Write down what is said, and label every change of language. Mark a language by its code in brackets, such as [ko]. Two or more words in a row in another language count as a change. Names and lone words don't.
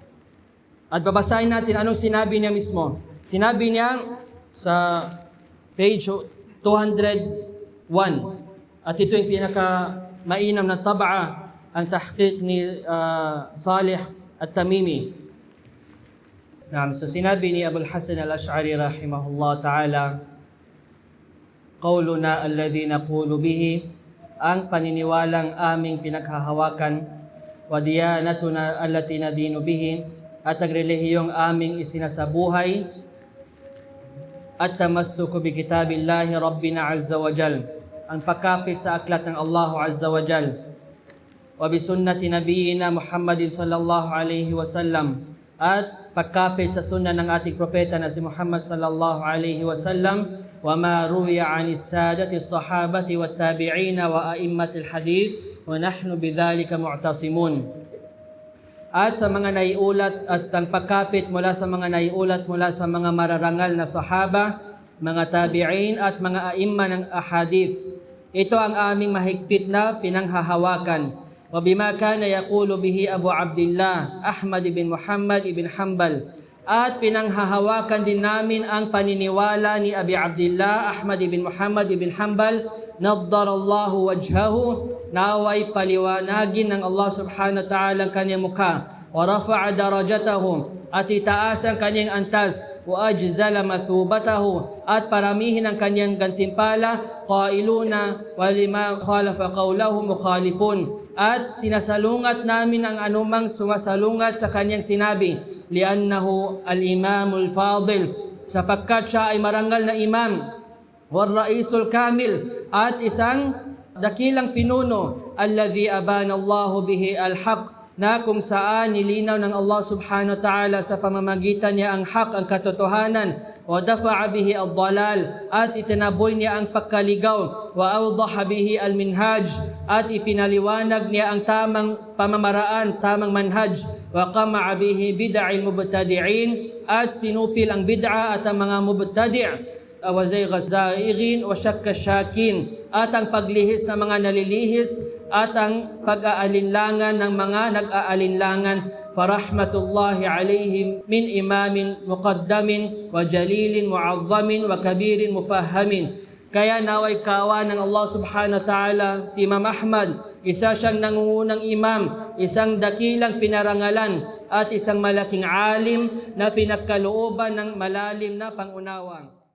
[tl] At babasahin natin anong sinabi niya mismo. Sinabi niya sa page 201. At ito yung pinaka-mainam na tab'a, ang tahqiq ni Salih at-Tamimi. So sinabi ni [ar] Abu al-Hasan al-Ash'ari رحمه الله تعالى قولنا الذي نقول به, [tl] ang paniniwalang aming pinaghahawakan, [ar] وديانتنا التي ندين بها, [tl] at ang relihiyong aming isinasabuhay, [ar] التمسك بكتاب الله ربنا عز وجل, [tl] ang pagkapit sa aklat ng Allah [ar] عز وجل, وبسنة نبينا محمد صلى الله عليه وسلم, [tl] at pagkapit sa sunna ng ating propeta na si Muhammad [ar] صلى الله عليه وسلم وما روي عن السادة الصحابة والتابعين وأئمة الحديث ونحن بذلك معتصمون. [tl] At sa mga naiulat at ang pagkapit mula sa mga naiulat mula sa mga mararangal na sahaba, mga tabi'in at mga a'imma ng ahadith. Ito ang aming mahigpit na pinanghahawakan. [ar] وبما كان يقول به أبو عبد الله أحمد بن محمد بن حنبل. [tl] At pinanghahawakan din namin ang paniniwala ni Abi Abdullah Ahmad ibn Muhammad ibn Hanbal, [ar] نضر الله وجهه, [tl] naway paliwanagin ng Allah [ar] سبحانه وتعالى [tl] ang kanyang mukha, [ar] ورفع درجته, [tl] at itaas ang kanyang antas, [ar] وأجزل [tl] mathubatahu, at paramihin ang kanyang gantimpala, [ar] قائلون ولما خالف قوله مخالفون, [tl] at sinasalungat namin ang anumang sumasalungat sa kanyang sinabi, [ar] لأنه الإمام الفاضل, [tl] sapagkat siya ay marangal na imam, [ar] والرئيس الكامل, [tl] at isang dakilang pinuno, [ar] الذي أبان الله به الحق, [tl] na kung saan nilinaw ng Allah [ar] سبحانه وتعالى [tl] sa pamamagitan niya ang haq, ang katotohanan, [ar] ودفع به الضلال, [tl] at itinaboy niya ang pagkaligaw, [ar] وأوضح به المنهاج, [tl] at ipinaliwanag niya ang tamang pamamaraan, tamang manhaj, [ar] وقمع به بدع المبتدعين, [tl] at sinupil ang bid'a at ang mga mubtadi', [ar] وزيغ الزائغين وشك الشاكين, [tl] at ang paglihis ng mga nalilihis at ang pag-aalinlangan ng mga nag-aalinlangan. [ar] فرحمة الله عليه من إمام مقدم وجليل معظم وكبير مفهم. [tl] Kaya naway kawa ng Allah [ar] سبحانه وتعالى [tl] si Imam Ahmad, isa siyang nangungunang imam, isang dakilang pinarangalan, at isang malaking alim na pinagkalooban ng malalim na pangunawa.